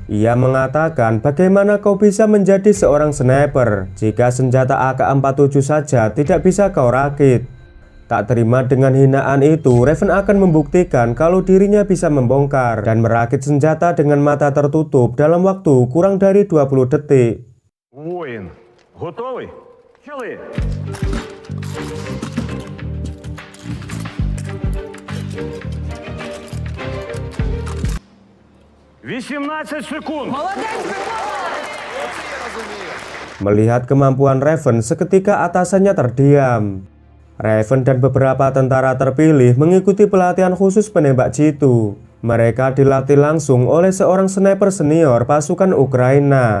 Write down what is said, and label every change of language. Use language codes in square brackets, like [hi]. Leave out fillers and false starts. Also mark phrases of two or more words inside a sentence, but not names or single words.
[id] Ia mengatakan, bagaimana kau bisa menjadi seorang sniper jika senjata AK-47 saja tidak bisa kau rakit. Tak terima dengan hinaan itu, Raven akan membuktikan kalau dirinya bisa membongkar dan merakit senjata dengan mata tertutup dalam waktu kurang dari 20 detik. [uk] Воїн, готовий? Почали! «18 секунд!» [id] Melihat kemampuan Raven, seketika atasannya terdiam. Raven dan beberapa tentara terpilih mengikuti pelatihan khusus penembak jitu. Mereka dilatih langsung oleh seorang sniper senior pasukan Ukraina.